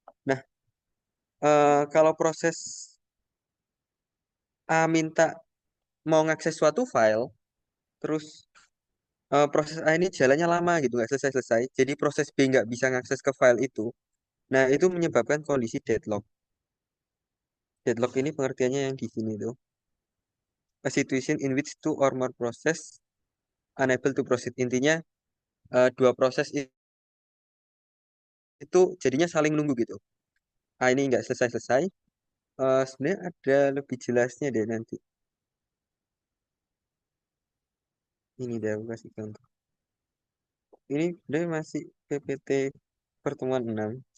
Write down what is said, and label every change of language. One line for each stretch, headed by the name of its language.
Indonesian: Nah, kalau proses A minta mau ngakses suatu file, terus proses A ini jalannya lama gitu, nggak selesai-selesai. Jadi proses B nggak bisa ngakses ke file itu. Nah, itu menyebabkan kondisi deadlock. Deadlock ini pengertiannya yang di sini tuh.
English: A situation in which two or more process unable to proceed.
Indonesian: Intinya dua proses itu jadinya saling menunggu gitu. Ah, ini nggak selesai-selesai. Sebenarnya ada lebih jelasnya deh nanti. Ini deh aku kasih contoh. Ini sebenarnya masih PPT pertemuan 6.